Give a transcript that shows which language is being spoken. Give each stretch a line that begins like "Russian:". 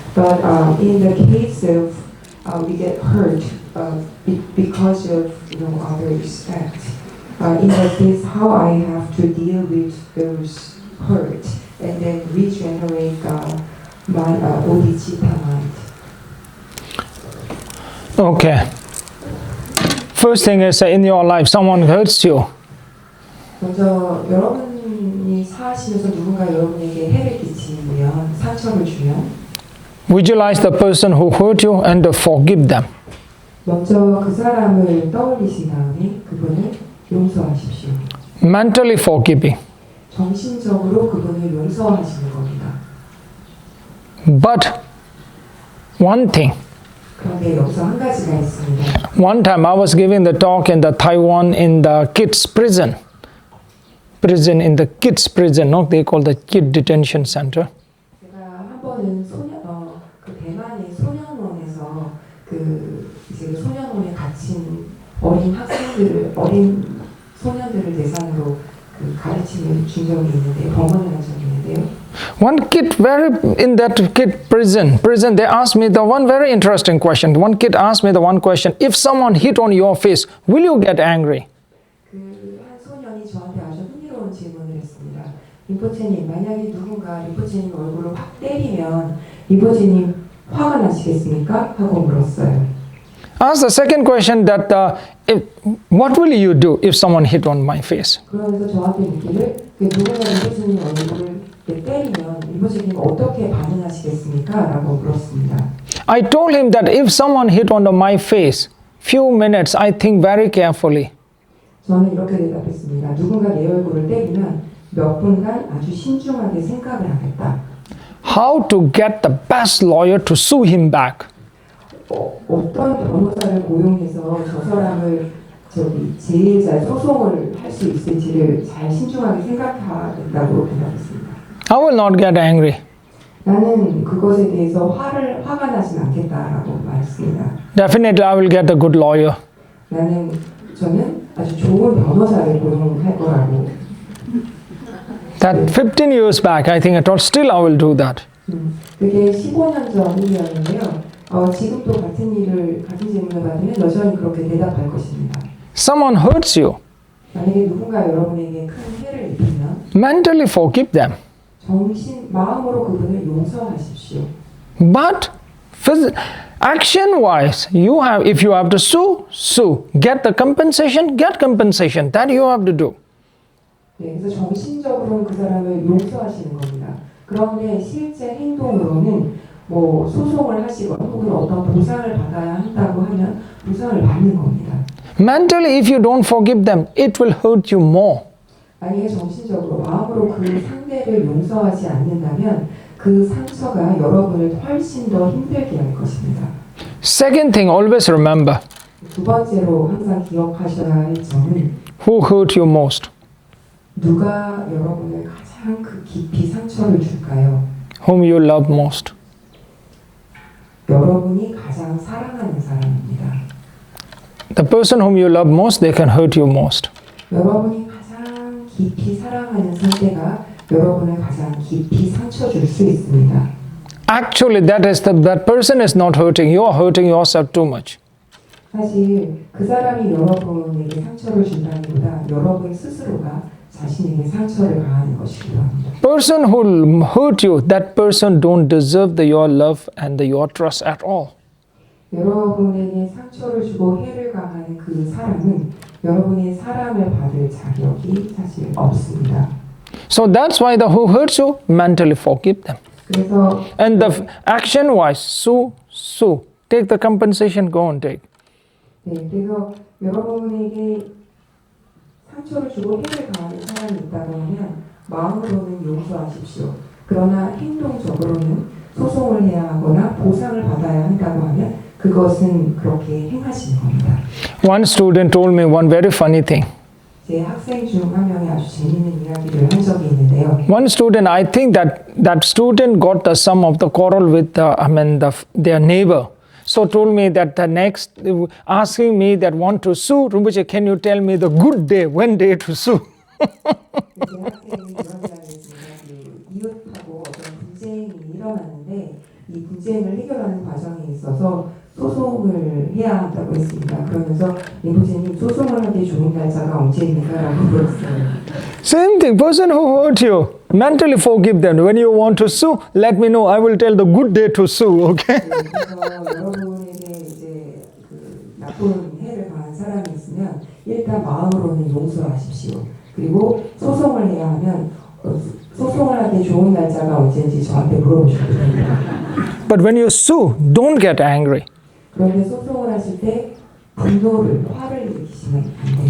English: But in the case of we get hurt because of others' act, in that case, how I have to deal with those hurt and then regenerate my bodhicitta mind. Okay. First thing is in your life, someone hurts you.
Korean: 먼저 여러분이 사시면서 누군가 여러분에게 해를 끼치면 상처를 주면
English: Visualize the person who hurt you and forgive them.
Korean: 먼저 그 사람을 떠올리신 다음에 그분을 용서하십시오.
English: Mentally forgiving.
Korean: 정신적으로 그분을 용서하시는 겁니다.
English: But one thing.
Korean: 그런데 여기서 한 가지가 있습니다.
English: One time I was giving the talk in the Taiwan in the kids prison. In the kids prison, no? They call the kid detention center.
Korean: 제가 한 번은 그 대만의 소년원에서 이제 소년원에 갇힌 어린 소년들을 대상으로 가르치는 준 적이 있는데, 병원을 간 적이 있는데요.
English: One kid, in that kid prison, they asked me the one very interesting question. One kid asked me the one question: if someone hit on your face, will you get angry?
Korean: 한 소년이 저한테 아주 흥미로운 질문을 했습니다. 림포체님, 만약에 누군가 림포체님 얼굴을 확 때리면 림포체님 화가 나시겠습니까? 하고 물었어요.
English: Ask the second question that what will you do if someone hit on my face?
Korean: 그러면서 저한테 묻기를 누군가 림포체님 얼굴을 때리면 림포체님 어떻게 반응하시겠습니까? 라고 물었습니다.
English: I told him that if someone hit on my face, few minutes I think very carefully.
Korean: 저는 이렇게 대답했습니다. 누군가 내 얼굴을 때리면 몇 분간 아주 신중하게 생각을 하겠다.
English: How to get the best lawyer to sue him back?
Korean: 어떤 변호사를 고용해서 저 사람을 제일 잘 소송을 할 수 있을지를 잘 신중하게 생각하겠다고 대답했습니다.
English: I will not get angry.
Korean: 나는 그것에 대해서 화가 나진 않겠다라고 말했습니다.
English: Definitely I will get a good lawyer.
Korean: 저는 아주 좋은 변호사를 고용할 거라고.
English: That 15 years back, I think I told, still I will do that.
Korean: 그게 15년 전 일이었는데요. 지금도 같은 질문을 받으면 여전히 그렇게 대답할 것입니다.
English: Someone hurts you,
Korean: 만약에 누군가 여러분에게 큰 해를 입히면
English: mentally forgive them.
Korean: 마음으로 그분을 용서하십시오.
English: But action-wise, if you have to sue. Get the compensation, get compensation. That you have to do.
Korean: 네, 그래서 정신적으로는 그 사람을 용서하시는 겁니다. 그런데 실제 행동으로는 소송을 하시거나 혹은 어떤 보상을 받아야 한다고 하면 보상을 받는 겁니다.
English: Mentally, if you don't forgive them, it will hurt you more.
Korean: 만약에 정신적으로 마음으로 그 상대를 용서하지 않는다면 그 상처가 여러분을 훨씬 더 힘들게 할 것입니다.
English: Second thing, always remember,
Korean: 두 번째로 항상 기억하셔야 할 점은
English: who hurt you most?
Korean: 누가 여러분을 가장 깊이 상처를 줄까요?
English: Whom you love most?
Korean: 여러분이 가장 사랑하는 사람입니다.
English: The person whom you love most, they can hurt you most.
Korean: 여러분이 가장 깊이 사랑하는 상대가 여러분을 가장 깊이 상처 줄 수 있습니다.
English: Actually, that person is not hurting you, are hurting yourself too much.
Korean: 사실 그 사람이 여러분에게 상처를 준다기보다 여러분 스스로가 자신에게 상처를 가하는 것이기도 합니다.
English: Person who hurt you, that person don't deserve your love and your trust at all.
Korean: 여러분에게 상처를 주고 해를 가하는 그 사람은 여러분의 사랑을 받을 자격이 사실 없습니다.
English: So that's why the who hurts you, mentally forgive them.
Korean: 그래서
English: And the action-wise, sue. Take the compensation, go and take.
Korean: 네, 그래서 여러분에게 상처를 주고 해를 가하는 사람이 있다고 하면 마음으로는 용서하십시오. 그러나 행동적으로는 소송을 해야 하거나 보상을 받아야 한다고 하면 그것은 그렇게 행하시는 겁니다.
English: One student told me one very funny thing.
Korean: 제 학생 중 한 명이 아주 재미있는 이야기를 한 적이 있는데요.
English: One student, I think that student got some of the quarrel with their neighbor. So told me that the next, asking me that want to sue, Rinpoche, can you tell me the good day, when day to sue?
Korean: 제 학생이 그런 이야기를 했습니다. 이웃하고 어떤 분쟁이 일어났는데 이 분쟁을 해결하는 과정에 있어서 소송을 해야 한다고 했습니다. 그러면서 림포체님 소송을 하기 좋은 날짜가 언제입니까? 라고 물었어요.
English: Same thing, person who hurt you, mentally forgive them. When you want to sue, let me know. I will tell the good day to sue, okay?
Korean: 그래서 여러분에게 이제 나쁜 해를 가한 사람이 있으면 일단 마음으로는 용서하십시오. 그리고 소송을 해야 하면 소송을 하기 좋은 날짜가 언제인지 저한테 물어보셔도 됩니다.
English: But when you sue, don't get angry.
Korean: 그런데 소송을 하실 때 화를 일으키시면 안 돼요.